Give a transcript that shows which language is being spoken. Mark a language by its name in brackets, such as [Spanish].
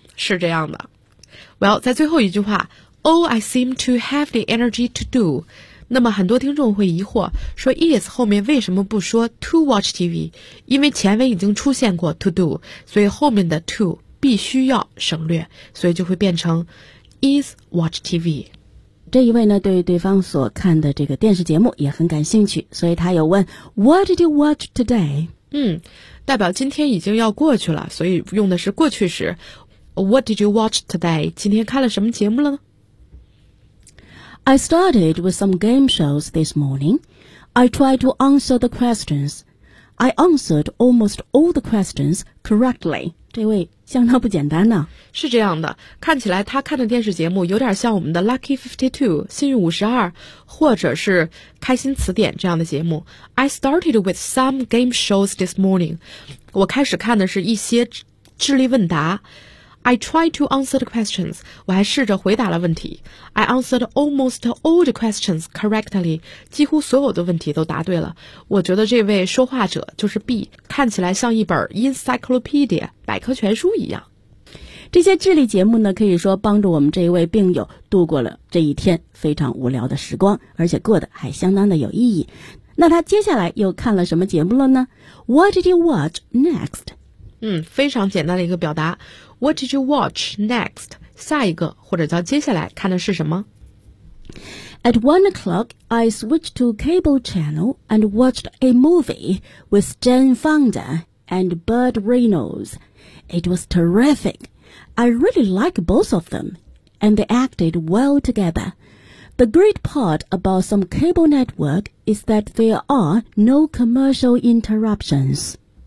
[Chinese] 是这样的。Well, 在最后一句话 [English] All I seem to have the energy to do, [Chinese] 那么很多听众会疑惑说 is 后面为什么不说 to watch TV, 因为前文已经出现过 to do, 所以后面的 to 必须要省略，所以就会变成 [English] is watch TV。 [Chinese] 这一位呢，对于对方所看的这个电视节目也很感兴趣，所以他有问 [English] What did you watch today? [Chinese] 代表今天已经要过去了，所以用的是过去时。 [English] What did you watch today? [Chinese] 今天看了什么节目了呢？ [English] I started with some game shows this morning. I tried to answer the questions. I answered almost all the questions correctly. [Chinese] 这位相当不简单呢。是这样的，看起来他看的电视节目有点像我们的 Lucky 52, 幸运52，或者是开心词典这样的节目。 [English] I started with some game shows this morning. [Chinese] 我开始看的是一些智力问答。 [English] I tried to answer the questions. [Chinese] 我还试着回答了问题。 [English] I answered almost all the questions correctly. [Chinese] 几乎所有的问题都答对了。我觉得这位说话者就是 B, 看起来像一本 encyclopedia, 百科全书一样。这些智力节目呢，可以说帮助我们这一位病友度过了这一天非常无聊的时光，而且过得还相当的有意义。那他接下来又看了什么节目了呢？ [English] What did you watch next? [Chinese] 非常简单的一个表达。 [English] What did you watch next? [Chinese] 下一个或者叫接下来看的是什么？ [English] At 1 o'clock, I switched to cable channel and watched a movie with Jane Fonda and Burt Reynolds. It was terrific. I really like both of them, and they acted well together. The great part about some cable network is that there are no commercial interruptions.